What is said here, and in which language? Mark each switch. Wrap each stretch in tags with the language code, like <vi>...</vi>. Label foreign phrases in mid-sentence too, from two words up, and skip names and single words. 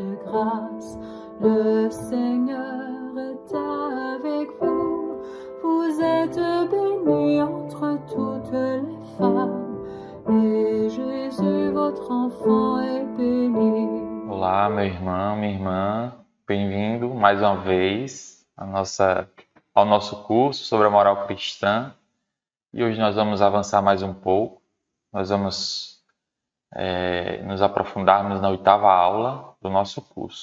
<fr>grâce. Le Seigneur est avec vous. Vous êtes bénie entre toutes les femmes, et Jésus, votre enfant, est béni.</fr> <pt>Olá, meu irmão, minha irmã. Bem-vindo mais uma vez ao nosso curso sobre a moral cristã. E hoje nós vamos avançar mais um pouco. Nós vamos nos aprofundarmos na 8ª aula do nosso curso.</pt>